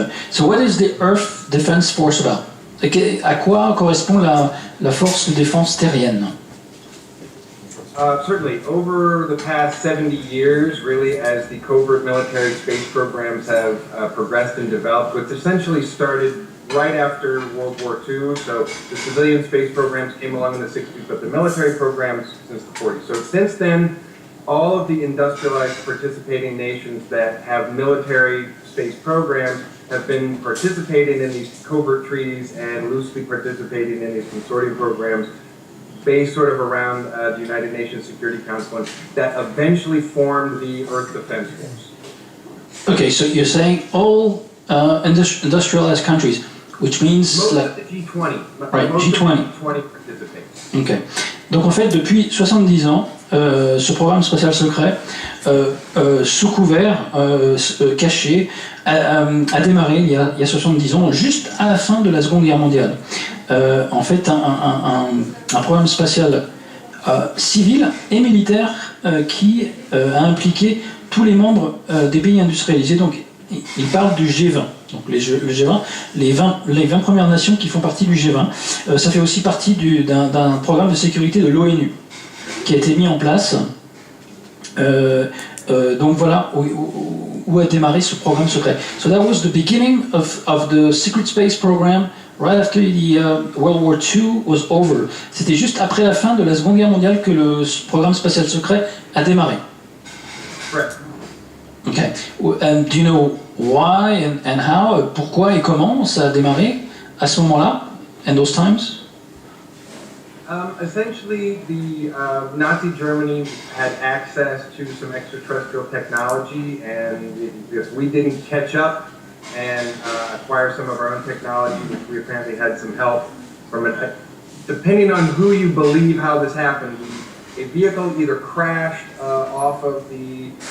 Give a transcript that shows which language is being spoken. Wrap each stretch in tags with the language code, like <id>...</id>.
<en>So what is the Earth Defense Force about?</en> <fr>À quoi correspond la force de défense terrienne?</fr> <en>Certainly, over the past 70 years, really, as the covert military space programs have progressed and developed, which essentially started right after World War II. So the civilian space programs came along in the 60s, but the military programs since the 40s. So since then, all of the industrialized participating nations that have military space programs have been participating in these covert treaties and loosely participating in these consortium programs based sort of around the United Nations Security Council that eventually formed the Earth Defense Force. Okay, so you're saying all industrialized countries, which means most like, of the G20, right, most G20. of the G20 participate. Okay.</en> <fr>Donc en fait, depuis 70 ans, ce programme spatial secret, sous couvert, caché, a démarré il y a 70 ans, juste à la fin de la Seconde Guerre mondiale. En fait, un programme spatial civil et militaire qui a impliqué tous les membres des pays industrialisés. Donc, il parle du G20. Donc le G20, les 20 premières nations qui font partie du G20. Ça fait aussi partie d'un programme de sécurité de l'ONU qui a été mis en place. Donc voilà où a démarré ce programme secret.</fr> <en>So that was the beginning of the secret space program right after the World War II was over.</en> <fr>C'était juste après la fin de la Seconde Guerre mondiale que le programme spatial secret a démarré.</fr> <en>Correct. Okay. And do you know why and how,</en> <fr>pourquoi et comment ça a démarré à ce moment-là,</fr> <en>in those times? Essentially, the Nazi Germany had access to some extraterrestrial technology, and if we didn't catch up and acquire some of our own technology, which we apparently had some help from it, depending on who you believe how this happened, a vehicle either crashed off of the</en>